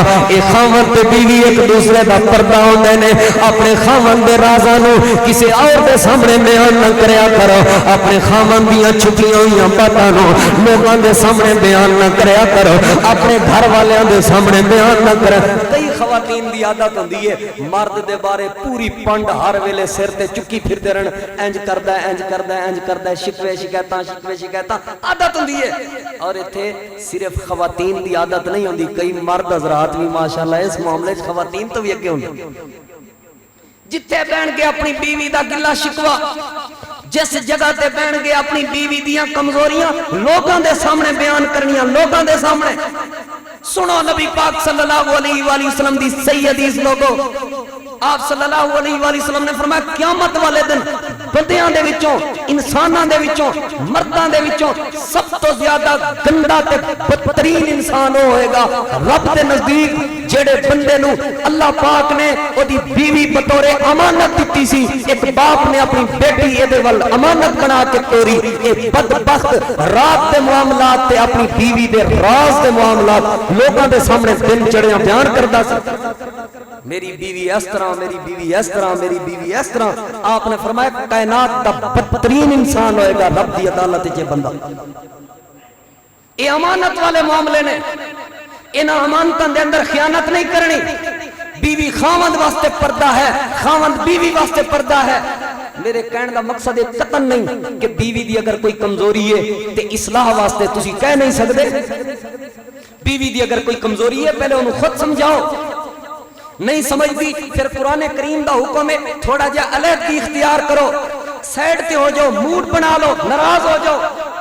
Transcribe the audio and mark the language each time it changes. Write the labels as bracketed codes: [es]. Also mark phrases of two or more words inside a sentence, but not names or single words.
[pa] اے خاوند تے بیوی ایک دوسرے دا پردہ ہوندے نے, اپنے خاوند دے رازاں نوں کسے اور دے سامنے بیان نہ کریا کرو, اپنے خاوند دیاں چھپیاں ہوئیاں باتاں نوں لوگاں دے سامنے بیان نہ کریا کرو, اپنے گھر والیاں دے سامنے بیان نہ کرو. کئی خواتین دی عادت ہوندی ہے مرد دے بارے پوری پنڈ ہر ویلے سر تے چکی پھردے رہن, انج کردا ہے انج کردا ہے انج کردا ہے, شکوے شکایتاں عادت ہوندی ہے. اور ایتھے صرف خواتین دی عادت نہیں ہوندی, کئی مرد حضرات بھی ماشاءاللہ اس معاملے وچ خواتین تو بھی اگے ہوندے, جتھے بہن کے اپنی بیوی دا گلا شکوا, جس جگہ تے بہن کے اپنی بیوی دیاں کمزوریاں لوگاں دے سامنے بیان کرنیاں, لوگاں دے سامنے. سنو نبی پاک صلی اللہ علیہ وآلہ وسلم دی صحیح حدیث لوگو, آپ صلی اللہ علیہ وآلہ وسلم نے فرمایا قیامت والے دن بندیاں دے وچوں, انساناں دے وچوں, مرداں دے وچوں سب تو زیادہ گندا تے بدترین انسان ہوئے گا رب دے نزدیک, جڑے بندے نو اللہ پاک نے او دی بیوی بطور امانت دتی سی. ایک باپ نے اپنی بیٹی اے دے ول امانت بنا کے توری, اے بدبخت رات دے معاملات تے اپنی بیوی دے راز دے معاملات لوگاں دے سامنے دن چڑھیاں بیان کردا سی. میری بیوی اس طرح, میری بیوی اس طرح, میری بیوی اس طرح. آپ نے فرمایا کائنات دا بدترین انسان ہوئے گا رب دی عدالت وچ بندہ. اے امانت والے معاملے نے, انہاں امانتاں دے اندر خیانت نہیں کرنی. بیوی خاوند واسطے پردہ ہے, خاوند بیوی واسطے پردہ ہے. میرے کہنے دا مقصد یہ قطن نہیں کہ بیوی دی اگر کوئی کمزوری ہے تے اصلاح واسطے تسی کہہ نہیں سکدے. بیوی دی اگر کوئی کمزوری ہے پہلے انہوں خود سمجھاؤ, نہیں سمجھتی پھر قرآن کریم دا حکم ہے تھوڑا جا علیحدگی اختیار کرو, سائڈ تے ہو جاؤ, موڈ بنا لو, ناراض ہو جاؤ.